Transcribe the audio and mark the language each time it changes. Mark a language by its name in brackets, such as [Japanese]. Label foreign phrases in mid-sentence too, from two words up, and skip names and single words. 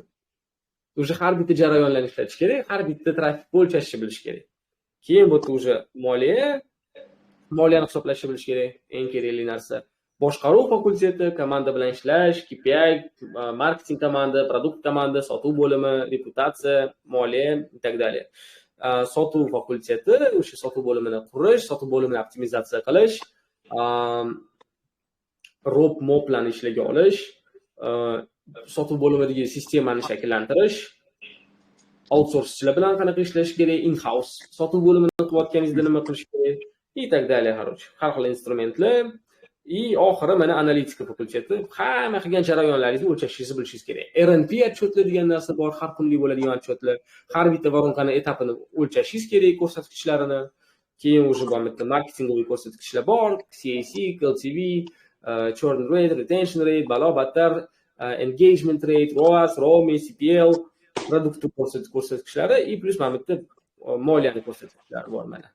[Uzbek] Уже har bitta jarayonlarni ishlatish kerak, har bitta trafikni o'lchashni bilish kerak. Keyin bu yerda уже moliyani hisoblashni bilish kerak, eng kerakli narsa. Boshqaruv fakulteti, komanda bilan ishlash, KPI, marketing komanda, produkt komanda, sotuv bo'limi, reputatsiya, moliya [Russian] и так далее. [Uzbek] Sotuv fakulteti, o'sha sotuv bo'limini qurish, sotuv bo'limini optimizatsiya qilish, moplarni ishlaga olish, sotuv bo'limidagi sistemani shakllantirish, outsourcechilar bilan qanaqa ishlash kerak, in-house sotuv bo'limini qilayotganingizda nima qilish kerak [Russian] и так далее, [Uzbek] har xil instrumentlar. Oxiri mana analitika fakulteti. Hamma qilgan jarayonlaringizni o'lchashingizni bilishingiz kerak. RNP отчетlar degan narsa bor, har kunlik bo'ladigan отчетlar. Har bitta varonkani etapini o'lchashingiz kerak, ko'rsatkichlarini. Keyin o'sha bu yerda marketingoviy ko'rsatkichlar bor, CAC, LTV, [English] churn rate, retention rate, [Uzbek] balo-battar, [English] engagement rate, [Uzbek] ROAS, ROMI, CPL, produkt ko'rsatkichlari и plus mana bitta moliyani ko'rsatkichlari bor mana.